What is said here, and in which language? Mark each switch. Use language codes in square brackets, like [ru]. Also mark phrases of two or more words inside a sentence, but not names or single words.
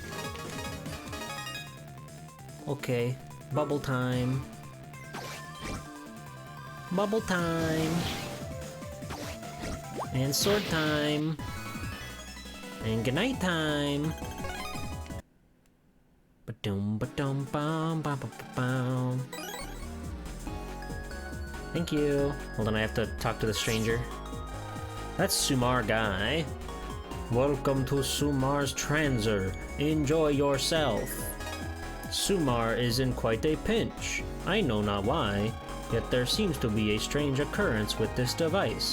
[en] Okay, bubble time. Bubble time. And sword time. And goodnight time. Ba-dum ba-dum bum bum bum bum. Thank you. Hold on, I have to talk to the stranger. That's Sumar guy. Welcome to Sumar's Transer. Enjoy yourself. Sumar is in quite a pinch. I know not why, yet there seems to be a strange occurrence with this device.